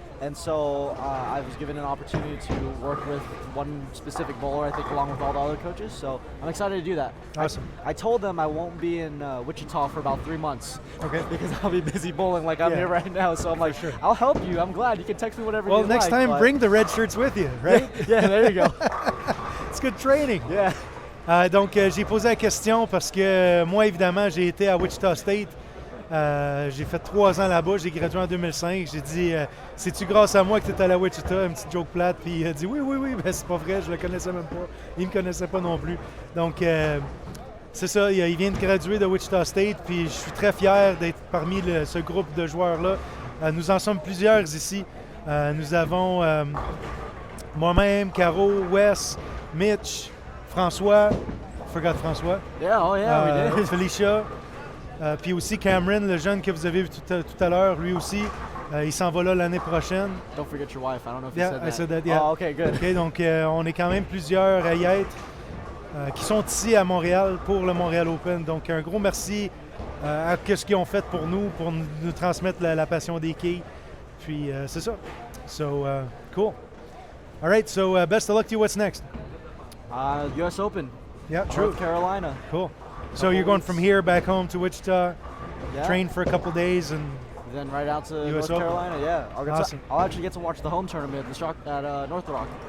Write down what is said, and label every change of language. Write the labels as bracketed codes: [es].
[en] And so I was given an opportunity to work with one specific bowler, I think, along with all the other coaches. So I'm excited to do that. Awesome. I told them I won't be in Wichita for about 3 months. Okay. Because I'll be busy bowling like I'm here right now. So I'm like, sure. I'll help you. I'm glad. You can text me whatever you like. Well, next time, bring the red shirts with you, right? Yeah, there you go. It's good training. Yeah. [fr] Donc, j'ai posé la question parce que moi, évidemment, j'ai été à Wichita State. J'ai fait 3 ans là-bas, j'ai gradué en 2005. J'ai dit, c'est-tu grâce à moi que tu es allé à Wichita? Une petite joke plate. Puis il a dit, oui, ben c'est pas vrai, je le connaissais même pas. Il me connaissait pas non plus. Donc, c'est ça, il vient de graduer de Wichita State. Puis je suis très fier d'être parmi ce groupe de joueurs-là. Nous en sommes plusieurs ici. Nous avons moi-même, Caro, Wes, Mitch, François. [en] Forgot François. Yeah, we did. Felicia. [fr] Puis aussi Cameron, le jeune que vous avez vu tout à l'heure, lui aussi, il s'en va là l'année prochaine. [en] Don't forget your wife. I don't know if you said that. I said that. Yeah. Oh, okay, good. [fr] Okay, donc on est quand même plusieurs à y être qui sont ici à Montréal pour le Montreal Open. Donc un gros merci à ce qu'ils ont fait pour nous transmettre la passion des quilles. Puis c'est ça. [en] So cool. All right. So best of luck to you. What's next? US Open. Yeah, true. North Carolina. Cool. So you're going from here back home to Wichita, train for a couple days, and then right out to US North Open? Carolina. Yeah, Awesome. I'll actually get to watch the home tournament at North Rock.